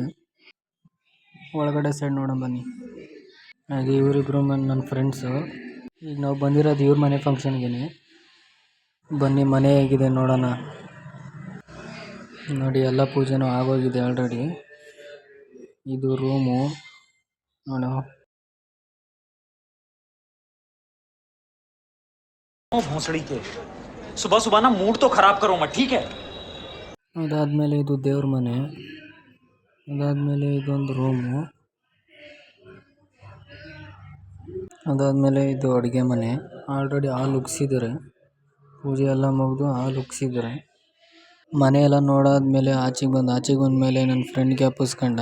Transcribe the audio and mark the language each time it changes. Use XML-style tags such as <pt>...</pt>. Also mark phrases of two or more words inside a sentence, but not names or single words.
<kn>ಒಳಗಡೆ ಸೈಡ್ ನೋಡೋಣ ಬನ್ನಿ. ಹಾಗೆ ಇವರಿಬ್ರು ನನ್ನ ಫ್ರೆಂಡ್ಸು. ಈಗ ನಾವು ಬಂದಿರೋದು ಇವ್ರ ಮನೆ ಫಂಕ್ಷನ್ಗೆ. ಬನ್ನಿ ಮನೆ ಹೇಗಿದೆ ನೋಡೋಣ. ನೋಡಿ, ಎಲ್ಲ ಪೂಜೆನೂ ಆಗೋಗಿದೆ ಆಲ್ರೆಡಿ. ಇದು ರೂಮು ನೋಡೋ.</kn> <hi>भोसड़ी के सुबह सुबह ना मूड तो खराब करो मत, ठीक है।</hi> <kn>ಅದಾದ್ಮೇಲೆ ಇದು ದೇವ್ರ ಮನೆ. ಅದಾದ್ಮೇಲೆ ಇದೊಂದು ರೂಮು. ಅದಾದ್ಮೇಲೆ ಇದು ಅಡುಗೆ ಮನೆ. ಆಲ್ರೆಡಿ ಹಾಲು ಉಗ್ಸಿದ್ದಾರೆ. ಪೂಜೆ ಎಲ್ಲ ಮುಗಿದು ಹಾಲು ಉಗ್ಸಿದ್ದಾರೆ. ಮನೆಯೆಲ್ಲ ನೋಡಾದ್ಮೇಲೆ ಆಚೆಗೆ ಬಂದಮೇಲೆ ನನ್ನ ಫ್ರೆಂಡ್ ಜ್ಞಾಪಿಸ್ಕೊಂಡ.</kn>